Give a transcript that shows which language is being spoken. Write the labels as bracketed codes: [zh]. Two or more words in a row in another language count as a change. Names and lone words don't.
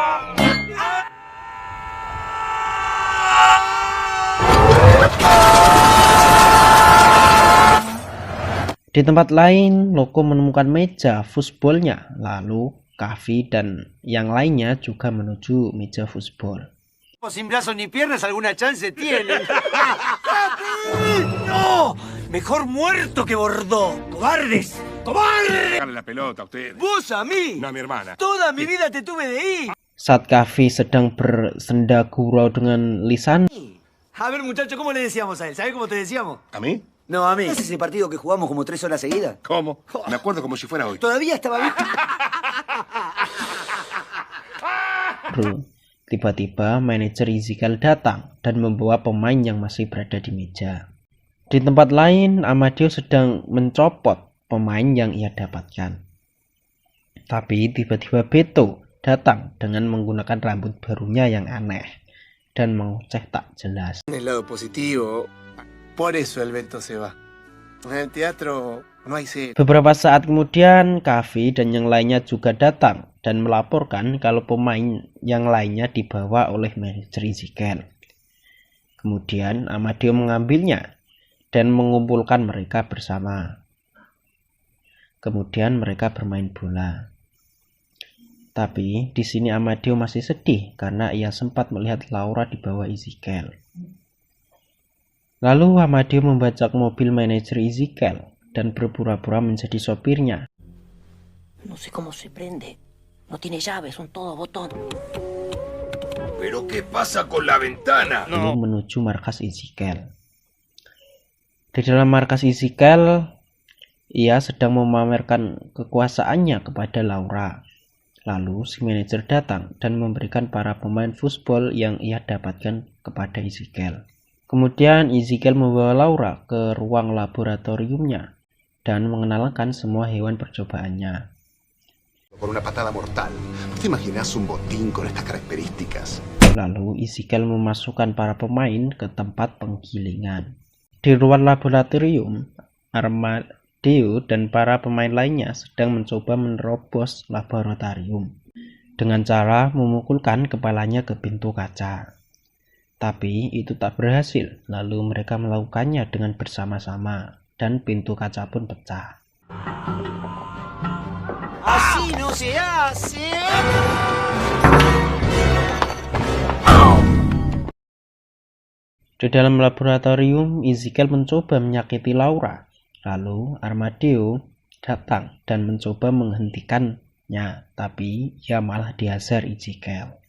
[id] Di tempat lain, Loco menemukan meja futsbalnya. Lalu Kavi dan yang lainnya juga menuju meja futsal. [es] Sin brazos ni piernas, alguna chance tienen. ¡No! Mejor muerto que Bordeaux. ¡Cobardes! ¡Cobardes! Darle la pelota a ustedes. ¡Vos a mí! No a mi hermana. Toda mi vida te tuve de ahí. [id] Saat Kavi sedang bersenda gurau dengan Lisandro. [es] A ver, muchacho, ¿cómo le decíamos a él? ¿Sabés cómo te decíamos? ¿A mí? No, a mí. ¿Es ese partido que jugamos como 3 horas seguidas? ¿Cómo? Me acuerdo como si fuera hoy. Todavía estaba bien. [id] Tiba-tiba manajer Ezekiel datang dan membawa pemain yang masih berada di meja. Di tempat lain, Amadeo sedang mencopot pemain yang ia dapatkan. Tapi tiba-tiba Beto datang dengan menggunakan rambut barunya yang aneh dan mengoceh tak jelas. [es] En el lado positivo, por eso el Beto se va. En el teatro no hay cero. [id] Beberapa saat kemudian, Kavi dan yang lainnya juga datang dan melaporkan kalau pemain yang lainnya dibawa oleh manajer Ezekiel. Kemudian Amadeo mengambilnya dan mengumpulkan mereka bersama. Kemudian mereka bermain bola. Tapi di sini Amadeo masih sedih karena ia sempat melihat Laura di bawah Ezekiel. Lalu Amadeo membajak mobil manajer Ezekiel dan berpura-pura menjadi sopirnya. [es] No sé cómo se prende. No tiene llave, son todo botón. ¿Pero qué pasa con la ventana? [id] Lalu menuju markas Ezekiel. Di dalam markas Ezekiel, ia sedang memamerkan kekuasaannya kepada Laura. Lalu si manajer datang dan memberikan para pemain football yang ia dapatkan kepada Ezekiel. Kemudian Ezekiel membawa Laura ke ruang laboratoriumnya dan mengenalkan semua hewan percobaannya. [es] Por una patada mortal. ¿Te imaginas un botín con estas características? [id] Lalu Ezekiel memasukkan para pemain ke tempat penggilingan. Di ruang laboratorium, Amadeo dan para pemain lainnya sedang mencoba menerobos laboratorium dengan cara memukulkan kepalanya ke pintu kaca. Tapi itu tak berhasil, lalu mereka melakukannya dengan bersama-sama dan pintu kaca pun pecah. [es] Así no se hace. [id] Di dalam laboratorium, Ezekiel mencoba menyakiti Laura. Lalu Amadeo datang dan mencoba menghentikannya, tapi ia malah dihajar Ezekiel.